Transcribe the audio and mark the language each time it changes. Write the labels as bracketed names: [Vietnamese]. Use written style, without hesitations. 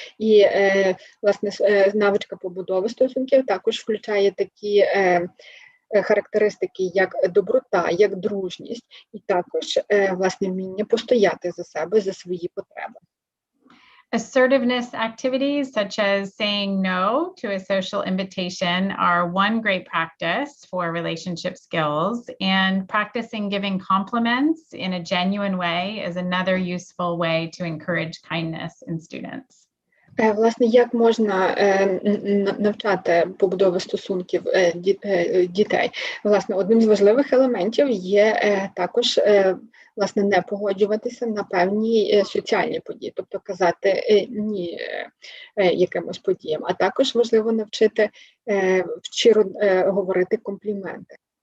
[Ukrainian] І, власне, навичка побудови стосунків також включає такі характеристики, як доброта, як дружність, і також, власне, вміння постояти за себе, за свої потреби. [English] Assertiveness activities such as saying no to a social invitation are one great practice for relationship skills, and practicing giving compliments in a genuine way is another useful way to encourage kindness in students. [Ukrainian] Власне, як можна навчати побудови стосунків дітей? Власне, одним з важливих елементів є також, власне, не погоджуватися на певні соціальні події, тобто казати ні якимось подіям, а також важливо навчити щиро говорити компліменти.